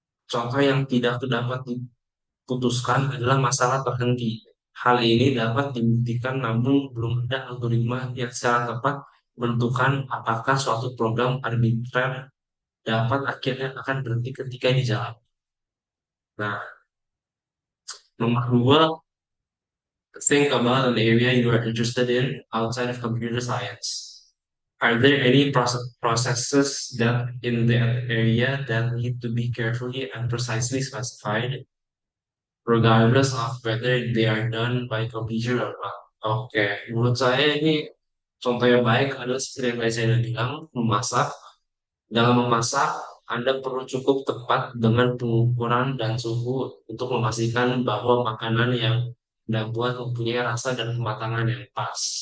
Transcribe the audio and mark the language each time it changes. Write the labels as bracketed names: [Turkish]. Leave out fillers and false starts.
[Indonesian] Contoh yang tidak dapat diputuskan adalah masalah terhenti. Hal ini dapat dibuktikan namun belum ada algoritma yang secara tepat menentukan apakah suatu program arbitrer dapat akhirnya akan berhenti ketika dijalankan. Nah, nomor dua, [English] think about an area you are interested in outside of computer science. Are there any processes that in that area that need to be carefully and precisely specified, regardless of whether they are done by computer or not? [Indonesian] Oke, menurut saya ini contoh yang baik adalah seperti yang tadi saya udah bilang, memasak. Dalam memasak, Anda perlu cukup tepat dengan pengukuran dan suhu untuk memastikan bahwa makanan yang Anda buat mempunyai rasa dan kematangan yang pas.